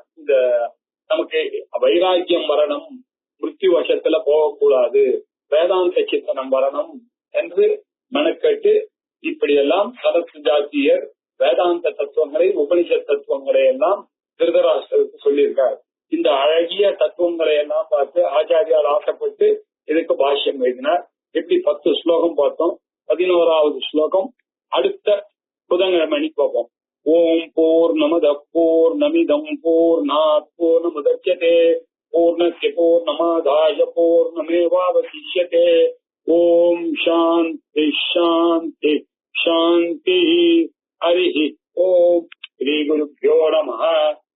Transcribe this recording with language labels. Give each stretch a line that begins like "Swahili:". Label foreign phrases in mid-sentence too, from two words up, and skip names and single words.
Tamil: இந்த நமக்கு வைராக்கியம் வரணும், மிருத்யு வசத்துல போகக்கூடாது, வேதாந்த சித்தனம் வரணும் என்று மெனக்கெட்டு இப்படியெல்லாம் சதத்து ஜாத்தியர் வேதாந்த தத்துவங்களை, உபனிஷத் தத்துவங்களை எல்லாம் திருதராஷ்டிரருக்கு சொல்லியிருக்கார். இந்த அழகிய தத்துவங்களை எல்லாம் பார்த்து ஆச்சாரியால் ஆசைப்பட்டு இதுக்கு பாஷ்யம் எழுதினார். எப்படி 10 ஸ்லோகம் பார்த்தோம். 11வது ஸ்லோகம் அடுத்த புதன்கிழமை அன்னைக்கு பார்ப்போம்.
Sanskrit: ॐ पूर्णमदः पूर्णमिदं पूर्णात् पूर्णमुदच्यते पूर्णस्य पूर्णमादाय पूर्णमेवावशिष्यते. ॐ शान्तिः शान्तिः शान्तिः. हरिः ॐ। श्री गुरुभ्यो नमः.